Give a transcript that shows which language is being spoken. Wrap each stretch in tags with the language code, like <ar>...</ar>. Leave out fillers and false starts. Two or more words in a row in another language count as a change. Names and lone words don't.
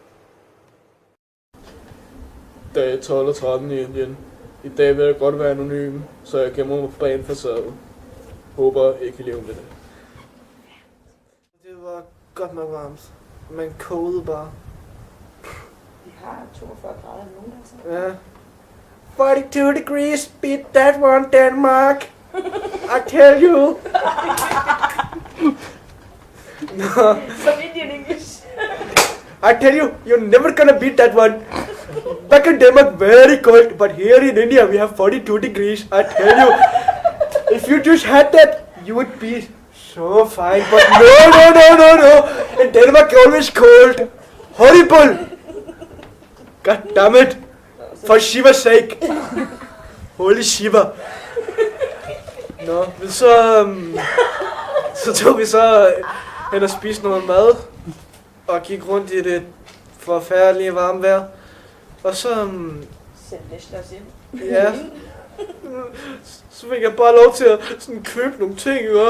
<da>Dag 12 og 13 i Indien. I dag vil jeg godt være anonym, så jeg gemmer mig bag en facade. Håber, I kan leve med det. Det var godt nok varmt. Man kogede bare. Vi har 42 grader nogen Ja.</da> <en>42 degrees, beat that one, Denmark! I tell you! No.</en> <da>Som</da> <en>Indian English. I tell you, you're never gonna beat that one. Back in Denmark, very cold, but here in India we have 42 degrees. I tell you, if you just had that, you would be so fine. But no. In Denmark, always cold. Horrible. God damn it. For Shiva's sake. Holy Shiva.</en> <da>Nå, men så tog vi så hen og spiste noget mad. Og gik rundt i det forfærdelige varme vejr. Og så... Send Neslas hjem. Ja. Så fik jeg bare lov til at sådan købe nogle ting, ikke?</da>